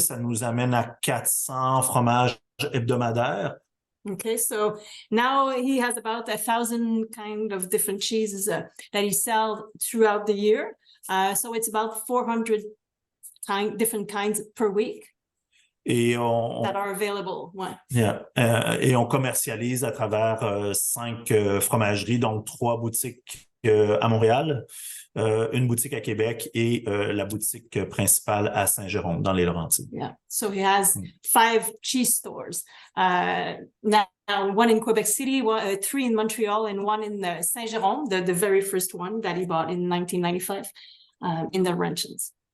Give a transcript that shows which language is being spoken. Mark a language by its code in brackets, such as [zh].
[fr] Ça nous amène à 400 fromages hebdomadaires. [en] Okay, so now he has about 1,000 kind of different cheeses that he sells throughout the year. So it's about 400 different kinds per week. [fr] Et [en] that are available. [fr] Et on commercialise à travers 5 fromageries, donc 3 boutiques à Montréal, une boutique à Québec et la boutique principale à Saint-Jérôme, dans les Laurentides. [en] Yeah, so he has 5 cheese stores. Now, one in Quebec City, 3 in Montreal, and 1 in Saint-Jérôme, the very first one that he bought in 1995 in the Laurentians.